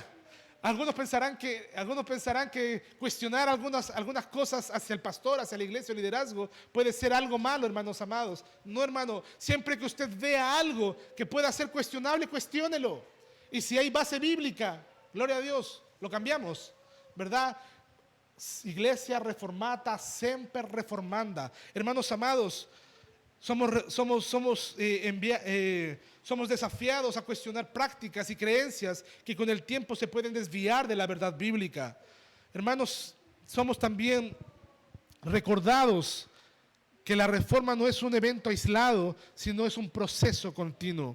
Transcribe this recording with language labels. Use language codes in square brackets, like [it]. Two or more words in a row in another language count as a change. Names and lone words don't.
[es] Algunos pensarán que cuestionar algunas cosas hacia el pastor, hacia la iglesia o el liderazgo puede ser algo malo, hermanos amados. No, hermano. Siempre que usted vea algo que pueda ser cuestionable, cuestiónelo. Y si hay base bíblica, gloria a Dios, lo cambiamos, ¿verdad? [la] Iglesia reformata, semper reformanda. [es] Hermanos amados, somos desafiados a cuestionar prácticas y creencias que con el tiempo se pueden desviar de la verdad bíblica. Hermanos, somos también recordados que la reforma no es un evento aislado, sino es un proceso continuo.